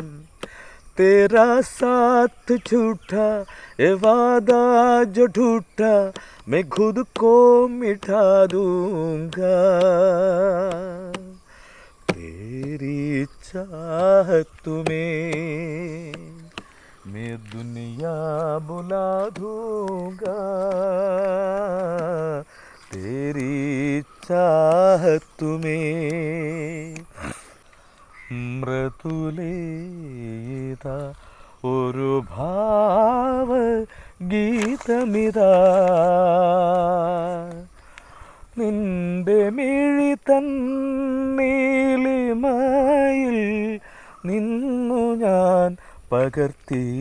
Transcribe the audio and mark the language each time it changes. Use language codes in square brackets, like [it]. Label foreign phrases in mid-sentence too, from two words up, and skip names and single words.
[hi] तेरा साथ झूठा ये वादा जो झूठा, मैं खुद को मिटा दूंगा, तेरी चाहत में मैं दुनिया बुला दूंगा, तेरी चाहत में। [ml] മൃദുലേതാ ഒരു ഭാവ ഗീതമിതാ, നിന്റെ മിഴി തന്നീലിമയിൽ നിന്നു ഞാൻ പകർത്തി,